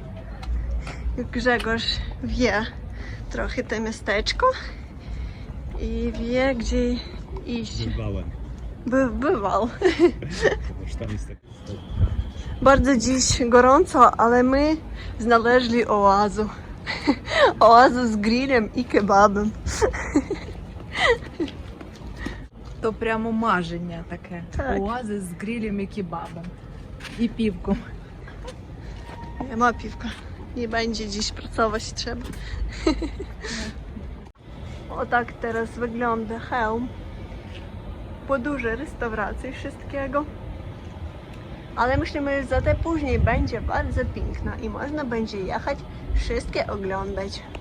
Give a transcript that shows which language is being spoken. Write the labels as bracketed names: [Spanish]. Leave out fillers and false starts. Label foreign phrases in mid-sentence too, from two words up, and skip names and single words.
[Polish] Jak Grzegorz wie trochę to miasteczko i wie, gdzie iść. Bywałem. Bywał. Ponieważ tam jest taki Bardzo dziś gorąco, ale my znaleźli oazę. Oazę z grillem i kebabem. [Ukrainian] То прямо маження таке. Так. Оази з грилем і кебабом. І півком. [Polish] Nie ma piwka. Nie będzie dziś pracować trzeba. O tak teraz wygląda Chełm. Po dużej restauracji wszystkiego. Ale myślimy, że za te później będzie bardzo piękna i można będzie jechać, wszystkie oglądać.